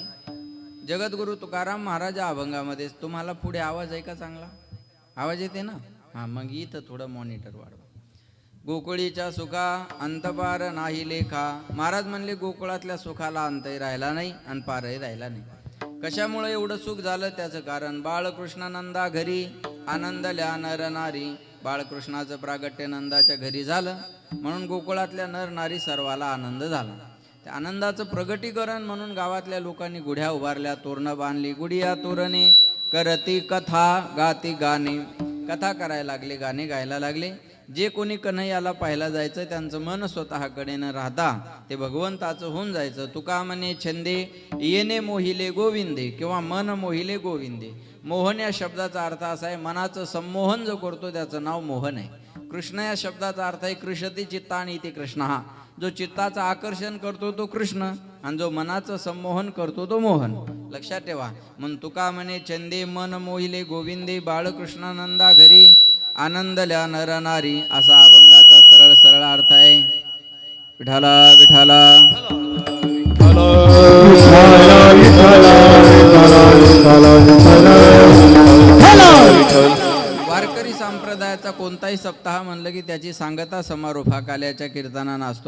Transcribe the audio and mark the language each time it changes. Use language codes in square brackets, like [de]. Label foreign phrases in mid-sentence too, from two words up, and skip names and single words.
[mr] जगद्गुरु तुकाराम महाराज अभंगामध्ये तुम्हाला पुढे आवाज आहे का, चांगला आवाज येते ना, हा मग इथं थोडं मॉनिटर वाढवा। गोकुळीच्या सुखा अंतपार नाही लेखा, महाराज म्हणले गोकुळातल्या सुखाला अंतही राहिला नाही आणि पारही राहिला नाही। कशामुळे एवढं सुख झालं त्याचं कारण, बाळकृष्णानंदा घरी आनंदल्या नर नारी, बाळकृष्णाचं प्रागट्य नंदाच्या घरी झालं म्हणून गोकुळातल्या नर नारी सर्वाला आनंद झाला। त्या आनंदाचं प्रगटीकरण म्हणून गावातल्या लोकांनी गुढ्या उभारल्या, तोरणं बांधली, गुढिया तोरणे करती कथा गाती गाणे, कथा करायला लागले, गाणे गायला लागले। जे कोणी कन्हैयाला पाहायला जायचं त्यांचं मन स्वतःकडे न राहता ते भगवंताचं होऊन जायचं। तुका म्हणे छंदे येणे मोहिले गोविंदे, किंवा मन मोहिले गोविंदे। मोहन या शब्दाचा अर्थ असा आहे, मनाचं संमोहन जो करतो त्याचं नाव मोहन आहे। कृष्ण या शब्दाचा अर्थ आहे [sa] कृषती चित्तानी इति कृष्ण, [mr] हा जो चित्ताचं आकर्षण करतो तो कृष्ण आणि जो मनाचं संमोहन करतो तो मोहन, लक्षात ठेवा। मन तुका म्हणे छंदे मन मोहिले गोविंदे, बाळकृष्णानंदा घरी आनंदल्या नर नारी, असा अभंगाचा सरळ सरळ अर्थ आहे। विठाला विठाला वारकरी संप्रदायाचा कोणताही सप्ताह म्हणलं की त्याची सांगता समारोप हा काल्याच्या कीर्तनानं असतो।